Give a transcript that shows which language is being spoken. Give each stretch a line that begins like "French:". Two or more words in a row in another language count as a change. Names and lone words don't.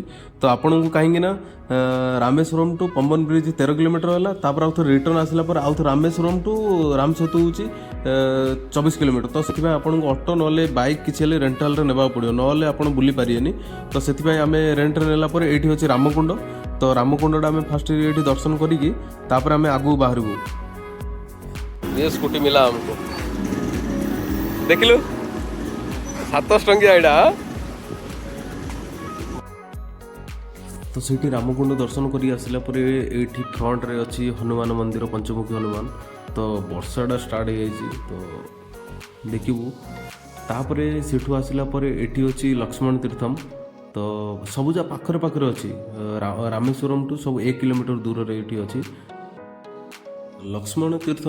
Odia: ତ ଆପଣଙ୍କୁ କାହିଁକି ନା ରାମେଶ୍ୱରମ ଟୁ ପମ୍ବନ ବ୍ରିଜ୍ 13 କିଲୋମିଟର ହେଲା, ତାପରେ ଆଉଥରେ ରିଟର୍ନ ଆସିଲା ପରେ ଆଉଥରେ ରାମେଶ୍ୱରମ ଟୁ ରାମସେତୁ ହେଉଛି 24 କିଲୋମିଟର। ତ ସେଥିପାଇଁ ଆପଣଙ୍କୁ ଅଟୋ ନହେଲେ ବାଇକ୍ କିଛି ହେଲେ ରେଣ୍ଟାଲରେ ନେବାକୁ ପଡ଼ିବ, ନହେଲେ ଆପଣ ବୁଲି ପାରିବେନି। ତ ସେଥିପାଇଁ ଆମେ ରେଣ୍ଟରେ ନେଲା ପରେ ଏଇଠି ଅଛି ରାମକୁଣ୍ଡ। ତ ରାମକୁଣ୍ଡଟା ଆମେ ଫାଷ୍ଟ ଏଇଠି ଦର୍ଶନ କରିକି ତାପରେ ଆମେ ଆଗକୁ ବାହାରିବୁ।
Hindi: ये स्कूटी मिला हमको,
Odia: ଦେଖିଲୁ 700 ଟଙ୍କିଆ ଏଟା। तो ସେଇଠି ରାମକୁଣ୍ଡ ଦର୍ଶନ କରି ଆସିଲା ପରେ ଏଇଠି ଫ୍ରଣ୍ଟରେ ଅଛି ହନୁମାନ ମନ୍ଦିର, ପଞ୍ଚମୁଖୀ ହନୁମାନ। ତ ବର୍ଷାଟା ଷ୍ଟାର୍ଟ ହେଇଯାଇଛି ତ ଦେଖିବୁ। ତାପରେ ସେଠୁ ଆସିଲା ପରେ ଏଠି ଅଛି ଲକ୍ଷ୍ମଣ ତୀର୍ଥମ। ତ ସବୁ ଯା ପାଖରେ ପାଖରେ ଅଛି, ରାମେଶ୍ୱରମ ଟୁ ସବୁ 1 କିଲୋମିଟର ଦୂରରେ ଏଇଠି ଅଛି ଲକ୍ଷ୍ମଣ ତୀର୍ଥମ।